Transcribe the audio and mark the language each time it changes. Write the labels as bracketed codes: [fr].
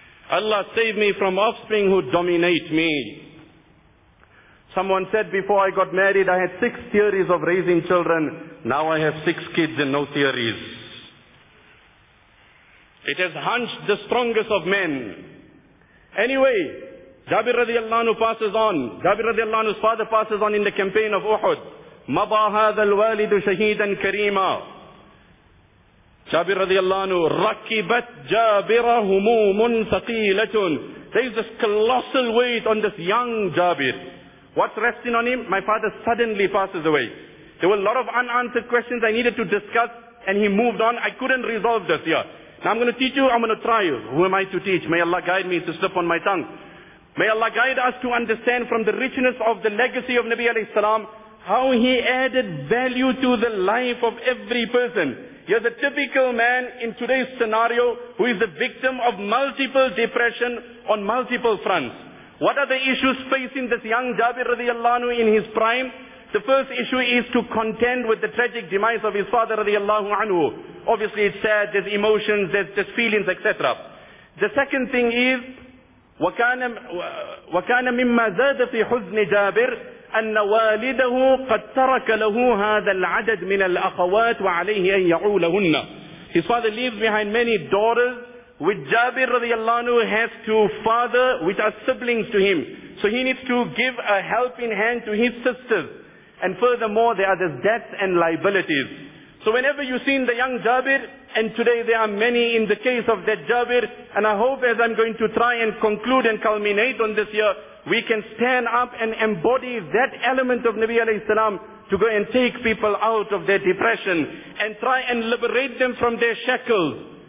[en] Allah save me from offspring who dominate me. Someone said, before I got married, I had 6 theories of raising children. Now I have 6 kids and no theories. It has hunched the strongest of men. Anyway, Jabir radiallahu anhu passes on. Jabir radiallahu anhu's father passes on in the campaign of Uhud. [ar] مَضَى هَذَا الْوَالِدُ شَهِيدًا كَرِيمًا. Jabir radiallahu anhu, رَكِبَتْ جَابِرَ هُمُومٌ ثَقِيلَةٌ. [en] There is this colossal weight on this young Jabir. What's resting on him? My father suddenly passes away. There were a lot of unanswered questions I needed to discuss and he moved on. I couldn't resolve this here. Now I'm going to teach you, I'm going to try you. Who am I to teach? May Allah guide me to slip on my tongue. May Allah guide us to understand from the richness of the legacy of Nabi alayhi salam, how he added value to the life of every person. Here's a typical man in today's scenario who is the victim of multiple depression on multiple fronts. What are the issues facing this young Jabir radiallahu anhu in his prime? The first issue is to contend with the tragic demise of his father radiallahu anhu. Obviously it's sad, there's emotions, there's feelings, etc. The second thing is, [ar] وَكَانَ مِمَّا زَادَ فِي حُزْنِ جَابِرٍ أَنَّ وَالِدَهُ قَدْ تَرَكَ لَهُ هَذَا الْعَدَدْ مِنَ الْأَخَوَاتِ وَعَلَيْهِ أَنْ يَعُولَهُنَّ. [en] His father leaves behind many daughters, which Jabir radiallahu anhu has to father, which are siblings to him. So he needs to give a helping hand to his sisters. And furthermore, there are the debts and liabilities. So whenever you've seen the young Jabir, and today there are many in the case of that Jabir, and I hope as I'm going to try and conclude and culminate on this year, we can stand up and embody that element of Nabi alayhi salam to go and take people out of their depression and try and liberate them from their shackles.